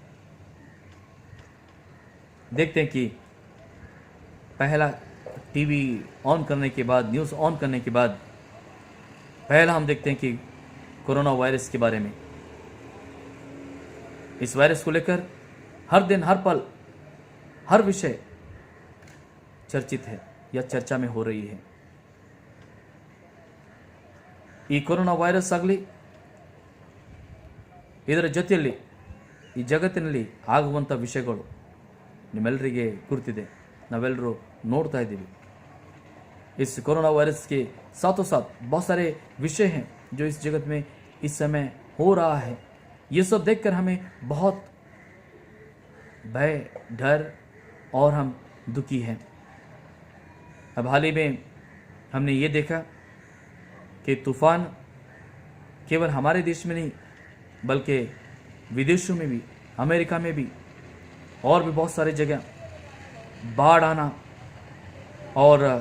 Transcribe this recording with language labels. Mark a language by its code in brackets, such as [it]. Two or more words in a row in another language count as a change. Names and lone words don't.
[hi] देखते हैं कि पहला [en] TV on [hi] करने के बाद, [en] news on [hi] करने के बाद पहला हम देखते हैं कि कोरोना वायरस के बारे में. इस वायरस को लेकर हर दिन, हर पल, हर विषय चर्चित है या चर्चा में हो रही है. [kn] ಈ ಕೊರೋನಾ ವೈರಸ್ ಆಗಲಿ, ಇದರ ಜೊತೆಯಲ್ಲಿ ಈ ಜಗತ್ತಿನಲ್ಲಿ ಆಗುವಂಥ ವಿಷಯಗಳು ನಿಮ್ಮೆಲ್ಲರಿಗೆ ಗುರುತಿದೆ, ನಾವೆಲ್ಲರೂ ನೋಡ್ತಾ ಇದ್ದೀವಿ. [hi] इस कोरोना वायरस के साथों साथ बहुत सारे विषय हैं जो इस जगत में इस समय हो रहा है. ये सब देखकर हमें बहुत भय, डर और हम दुखी हैं. अब हाल ही में हमने ये देखा कि तूफान केवल हमारे देश में नहीं बल्कि विदेशों में भी, अमेरिका में भी और भी बहुत सारी जगह बाढ़ आना और